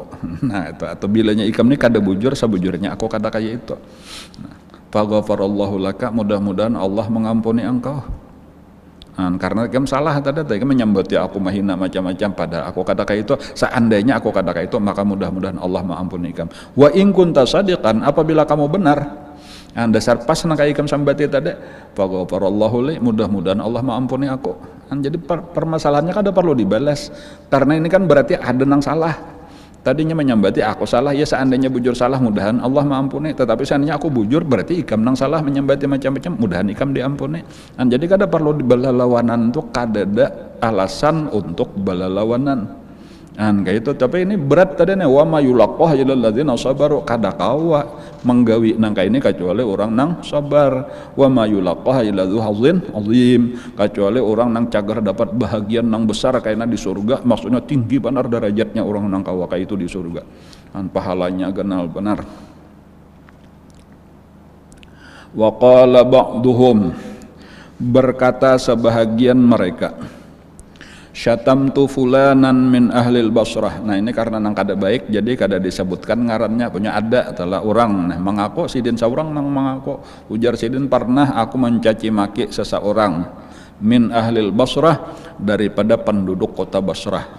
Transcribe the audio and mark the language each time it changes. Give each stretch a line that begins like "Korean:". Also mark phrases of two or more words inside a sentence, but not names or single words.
Banjar: Nah, itu atau bilanya ikam nih kada bujur sebujurnya aku kada kayak itu. Nah,
Arabic: فغفر الله لك,
Banjar: mudah-mudahan Allah mengampuni engkau. Nah, karena ikam salah tadi ikam menyambati aku mahina macam-macam pada aku kada kayak itu. Seandainya aku kada kayak itu, maka mudah-mudahan Allah mengampuni ikam.
Arabic: وإن كنت صادقا, apabila kamu benar.
Banjar: Dasar pas nak ikam sambati tadi,
Arabic: فغفر الله لي,
Banjar: mudah-mudahan Allah mengampuni aku. Jadi permasalahannya kada perlu dibalas, karena ini kan berarti ada nang salah. tadinya menyambati aku salah, ya seandainya bujur salah mudahan Allah mengampuni, tetapi seandainya aku bujur berarti ikam nang salah menyambati macam-macam, mudahan ikam diampuni. Jadi kada perlu dibalalawanan tuh, kada ada alasan untuk balalawanan. Kayak itu. Tapi ini berat tadi nih,
Arabic: وما يلقاها إلا الذين صبروا,
Banjar: kada kawa menggawi nangka ini kecuali orang nang sabar.
Arabic: وما يلقاها إلا ذو حظ عظيم,
Banjar: kecuali orang nang cagar dapat bahagian nang besar kayaknya di surga, maksudnya tinggi benar derajatnya orang nang kawa kayak itu di surga. Pahalanya ganal benar.
Arabic: وقال بعضهم,
Banjar: berkata sebahagian mereka,
Arabic: شتمت فلانا من أهل البصرة.
Banjar: Nah ini karena nang kada baik jadi kada disebutkan ngarannya, punya ada adalah orang. Nah mengaku sidin seorang nang mengaku, ujar sidin pernah aku mencaci maki seseorang
Arabic: من أهل البصرة,
Banjar: daripada penduduk kota Basrah.